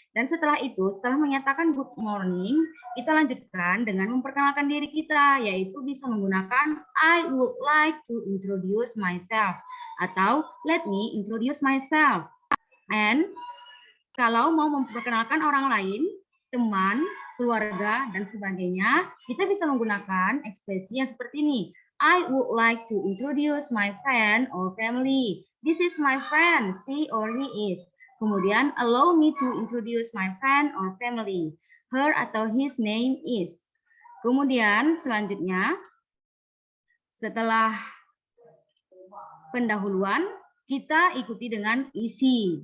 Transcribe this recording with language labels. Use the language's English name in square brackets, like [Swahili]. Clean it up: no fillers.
[Indonesian] Dan setelah itu, setelah menyatakan good morning, kita lanjutkan dengan memperkenalkan diri kita, yaitu bisa menggunakan [English] I would like to introduce myself, [Indonesian] atau [English] let me introduce myself. [Indonesian] And kalau mau memperkenalkan orang lain, teman, keluarga, dan sebagainya, kita bisa menggunakan ekspresi yang seperti ini. [English] I would like to introduce my friend or family. This is my friend, she or he is. Kemudian, allow me to introduce my friend or family. Her atau his name is. [Indonesian] Kemudian, selanjutnya, setelah pendahuluan, kita ikuti dengan isi.